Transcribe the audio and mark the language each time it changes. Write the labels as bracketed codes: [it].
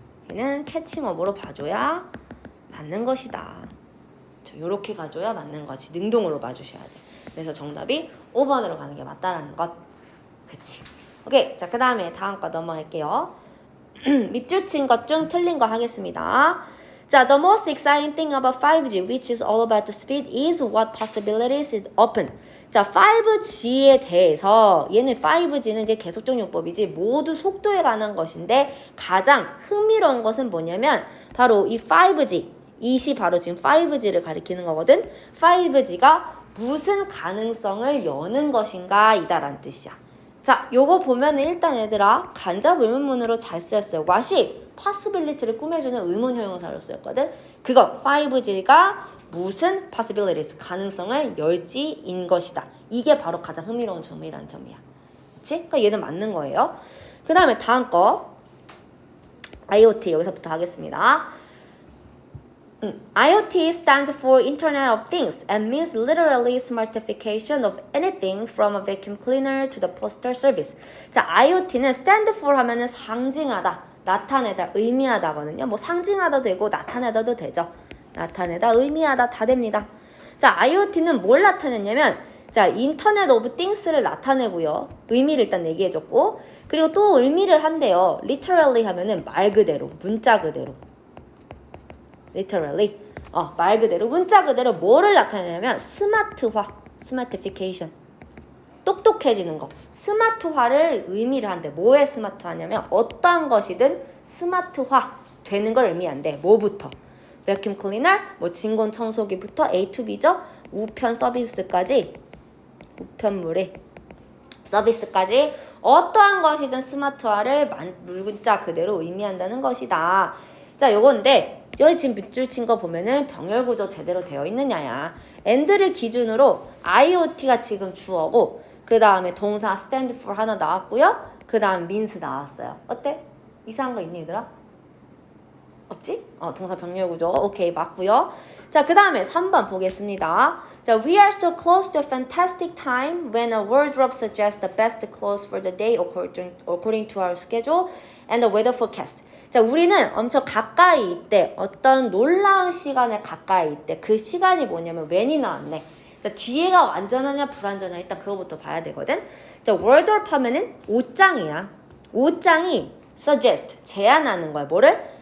[ko] 얘는 캐칭업으로 봐줘야 맞는 것이다. 요렇게 가줘야 맞는 거지. 능동으로 봐주셔야 돼. 그래서 정답이 5번으로 가는 게 맞다라는 것. 그치. 오케이. 자, 그 다음에 다음 거 넘어갈게요. 밑줄 친 것 중 틀린 거 하겠습니다. [en] 자, the most exciting thing about 5G, which is all about the speed, is what possibilities it open. [ko] 자, 5G에 대해서 얘는 5G는 이제 계속적 용법이지 모두 속도에 관한 것인데 가장 흥미로운 것은 뭐냐면 바로 이 5G, 이시 바로 지금 5G를 가리키는 거거든. 5G가 무슨 가능성을 여는 것인가 이다라는 뜻이야. 자, 요거 보면은 일단 얘들아 간접 의문문으로 잘 쓰였어요. what이 possibility를 꾸며주는 의문 형용사로 쓰였거든. 그거 5G가 무슨 possibilities, 가능성을 열지인 것이다. 이게 바로 가장 흥미로운 점이라는 점이야. 그치? 그러니까 얘는 맞는 거예요. 그 다음에 다음 거 IoT 여기서부터 하겠습니다. [en] IoT stands for Internet of Things and means literally smartification of anything from a vacuum cleaner to the postal service. [ko] 자, IoT는 stand for 하면은 상징하다, 나타내다, 의미하다거든요. 뭐 상징하다 되고 나타내다도 되죠. 나타내다, 의미하다 다 됩니다. 자, IoT는 뭘 나타내냐면 자, 인터넷 오브 띵스를 나타내고요. 의미를 일단 얘기해줬고 그리고 또 의미를 한대요. literally 하면은 말 그대로, 문자 그대로. literally 말 그대로, 문자 그대로 뭐를 나타내냐면 스마트화. smartification. 똑똑해지는 거. 스마트화를 의미를 한대. 뭐에 스마트화냐면 어떠한 것이든 스마트화 되는 걸 의미한대. 뭐부터? vacuum cleaner, 뭐 진공 청소기부터 A to B죠. 우편 서비스까지, 우편물의 서비스까지 어떠한 것이든 스마트화를 문자 그대로 의미한다는 것이다. 자, 요건데 여기 지금 밑줄 친 거 보면은 병렬 구조 제대로 되어 있느냐야. and를 기준으로 IoT가 지금 주어고 그 다음에 동사 stand for 하나 나왔고요. 그 다음 means 나왔어요. 어때? 이상한 거 있니 얘들아? 없지? 동사 병렬 구조 오케이 맞고요. 자, 그 다음에 3번 보겠습니다. [en] 자, we are so close to a fantastic time when a wardrobe suggests the best clothes for the day according to our schedule and the weather forecast. [ko] 자, 우리는 엄청 가까이 있대. 어떤 놀라운 시간에 가까이 있대. 그 시간이 뭐냐면 when이 나왔네. 자, 뒤에가 완전하냐 불완전하냐 일단 그거부터 봐야 되거든. 자, wardrobe 하면은 옷장이야. 옷장이 suggest 제안하는 거야. 뭐를?